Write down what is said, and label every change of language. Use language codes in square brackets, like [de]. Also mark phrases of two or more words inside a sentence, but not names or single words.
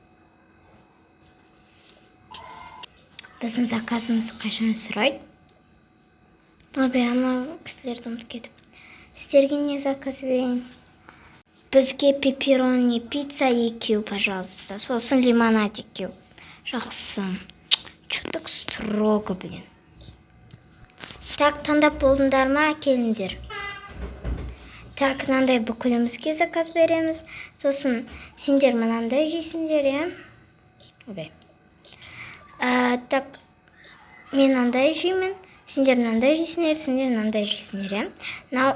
[kk] Біздің заказымызды қашан сұрайды? Ана кісілерді ұмытып кетіп. Сіздерге не заказ берейін? Бізге пепперони пицца 2, пожалуйста. Сосын лимонад 2. Жақсы. [ru] Чё так строго, блин. [kk] Так, таңдап болдыңдар ма? Келіңдер. Так, мынандай бүкілімізге заказ береміз. Сосын сендер мынандай жейсіңдер, иә? Так, мен мынандай жеймін. Сендер мынандай жейсіңдер, сендер мынандай жейсіңдер, иә?